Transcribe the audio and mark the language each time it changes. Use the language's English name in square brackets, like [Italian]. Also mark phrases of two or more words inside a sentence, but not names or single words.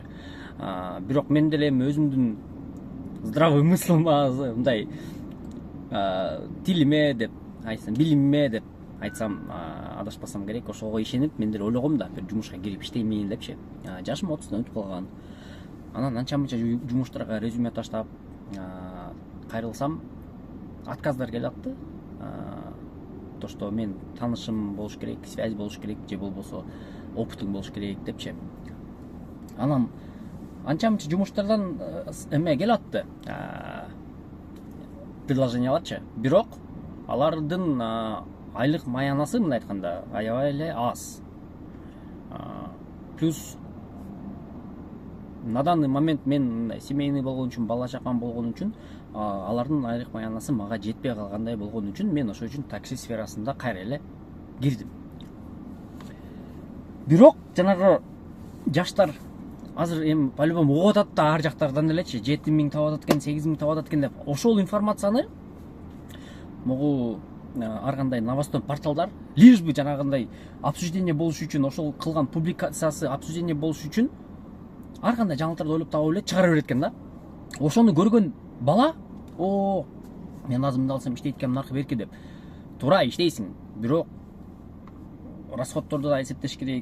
[Kyrgyz] Бирок мен деле өзүмдүн [Russian] здравый мыслыма, [Kyrgyz] мындай тилиме деп айтсам, билимиме деп айтсам, адашпасам керек, ошого ишенип мен деле ойлогом да, бир жумушка кирип иштеймин депчи. Жашым 30-дан өтүп калган. Анан анча-мынча жумуштарга резюме таштап, кайрылсам, отказдар келип атты. [Russian] То, что [Kyrgyz] мен таанышым болуш керек, связь болуш керек, же болбосо опытың болуш керек депчи. Анан анча-мынча жумуштардан эме келип атты, предложенияларчы. Бирок алардын айлык маянасы, мындай айтканда, аябай эле аз. [Russian] Плюс на данный момент [Kyrgyz] мен семейный болгон үчүн, бала чакам болгон үчүн, алардын айлык маянасы мага жетпей калгандай болгон үчүн мен ошол үчүн такси сферасында кайра эле кирдим. Бирок жанагы жаштар азыр эми по-любому угуп атат да, ар жактардан элечи 7000 табып атат экен, 8000 табып атат экен деп. Ошол информацияны могу ар кандай [Russian] новостной порталдар лишь бы [Kyrgyz] жанагындай обсуждение болуш үчүн, ошол кылган публикациясы обсуждение болуш үчүн ар кандай жаңылыктарды ойлоп таап эле чыгара берет экен да. Ошону көргөн бала, мен азыр мындай алсам иштейт экен, наркы берки деп. Туура иштейсиң, бирок расходторду да эсептеш керек.